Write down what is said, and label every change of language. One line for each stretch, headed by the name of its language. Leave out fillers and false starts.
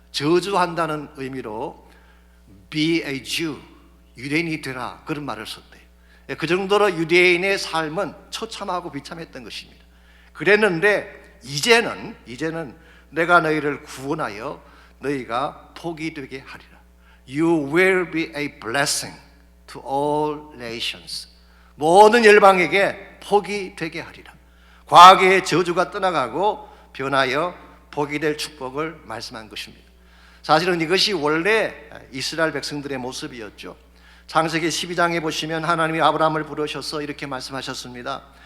Korean: 저주한다는 의미로
English: be a Jew,
Korean: 유대인이 되라, 그런 말을 썼대요. 그 정도로 유대인의 삶은 처참하고 비참했던 것입니다. 그랬는데 이제는 내가 너희를 구원하여 너희가 복이 되게 하리라.
English: You will be a blessing to all nations.
Korean: 모든 열방에게 복이 되게 하리라. 과거의 저주가 떠나가고 변하여 복이 될 축복을 말씀한 것입니다. 사실은 이것이 원래 이스라엘 백성들의 모습이었죠. 창세기 12장에 보시면 하나님이 아브라함을 부르셔서 이렇게 말씀하셨습니다.